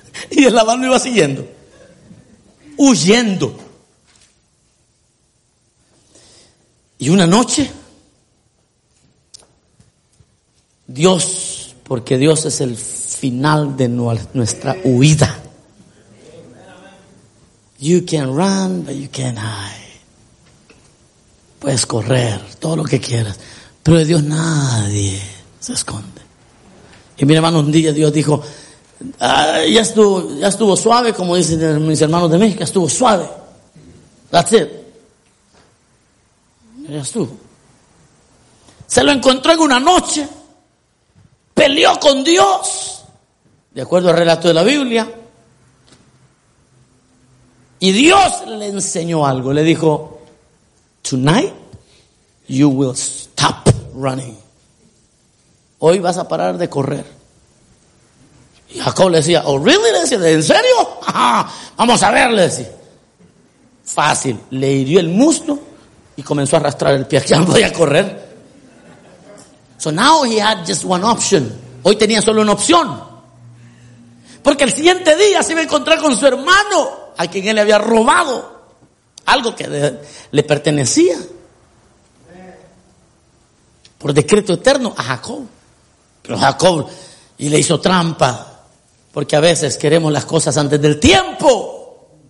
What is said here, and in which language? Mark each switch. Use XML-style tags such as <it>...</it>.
<es>Y el Labán lo iba siguiendo. Huyendo. Y una noche, Dios, porque Dios es el final de nuestra huida.</es> <en>You can run, but you can't hide.</en> <es>Puedes correr todo lo que quieras, pero de Dios nadie se esconde. Y mi hermano, un día Dios dijo, ya estuvo suave, como dicen mis hermanos de México, estuvo suave.</es> <en>That's it.</en> <es>Ya estuvo. Se lo encontró en una noche. Peleó con Dios. De acuerdo al relato de la Biblia. Y Dios le enseñó algo. Le dijo,</es> <en>tonight you will stop running.</en> <es>Hoy vas a parar de correr. Y Jacob le decía,</es> <en>oh really,</en> <es>le decía, ¿en serio? Vamos a ver, le decía. Fácil, le hirió el muslo y comenzó a arrastrar el pie. Ya no podía correr.</es> <en>So now he had just one option.</en> <es>Hoy tenía solo una opción, porque el siguiente día se iba a encontrar con su hermano, a quien él le había robado algo que le pertenecía por decreto eterno a Jacob. Pero Jacob, y le hizo trampa, porque a veces queremos las cosas antes del tiempo.</es>